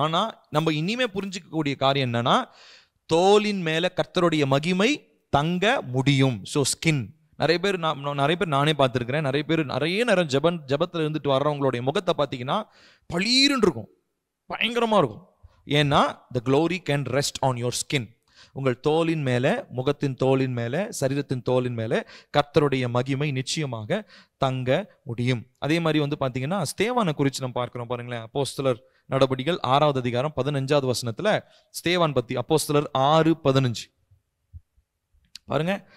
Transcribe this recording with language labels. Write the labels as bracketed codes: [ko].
[ta] ஆனா நம்ம இனிமே புரிஞ்சிக்கக்கூடிய காரியம் என்னன்னா, தோலின் மேல கர்த்தருடைய மகிமை தங்க முடியும். So skin. நிறைய பேர் நானே பார்த்துருக்கிறேன். நிறைய நேரம் ஜபத்துல இருந்துட்டு வர்றவங்களுடைய முகத்தை பார்த்தீங்கன்னா பளீருன்னு இருக்கும், பயங்கரமா இருக்கும். [en] ஏன்னா the glory can rest on your skin. [ta] உங்கள் தோலின் மேல, முகத்தின் தோலின் மேல, சரீரத்தின் தோலின் மேல கர்த்தருடைய மகிமை நிச்சயமாக தங்க முடியும். அதே மாதிரி வந்து பாத்தீங்கன்னா ஸ்தேவானை குறித்து நம்ம பார்க்கிறோம். பாருங்களேன், அப்போஸ்தலர் நடபடிகள் 6வது அதிகாரம் 15வது வசனத்துல ஸ்தேவான் பத்தி. அப்போஸ்தலர் 6:15 பாருங்க.